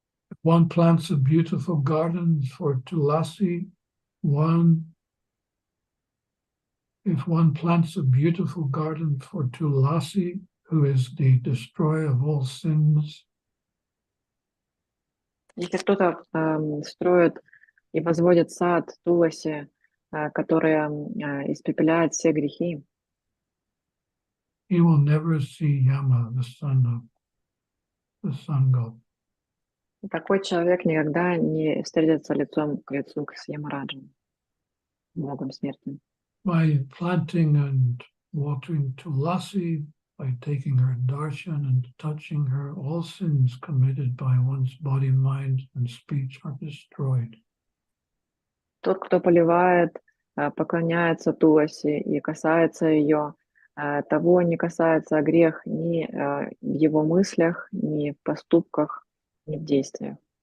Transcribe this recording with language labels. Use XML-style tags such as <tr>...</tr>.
<en>If one plants a beautiful garden for Tulasi, if one plants a beautiful garden for Tulasi, who is the destroyer of all sins,</en> <ru>Если кто-то строит и возводит сад Туласи, который испепеляет все грехи,</ru> <en>he will never see Yama, the sun god.</en> <ru>такой человек никогда не встретится лицом к лицу с Ямараджем, Богом смерти.</ru> <en>By planting and watering Tulasi, by taking her darshan and touching her, all sins committed by one's body, mind, and speech are destroyed.</en> <ru>Тот, кто поливает, поклоняется Туласи и касается ее, того не касается грех ни в его мыслях, ни в поступках, ни в действиях.</ru>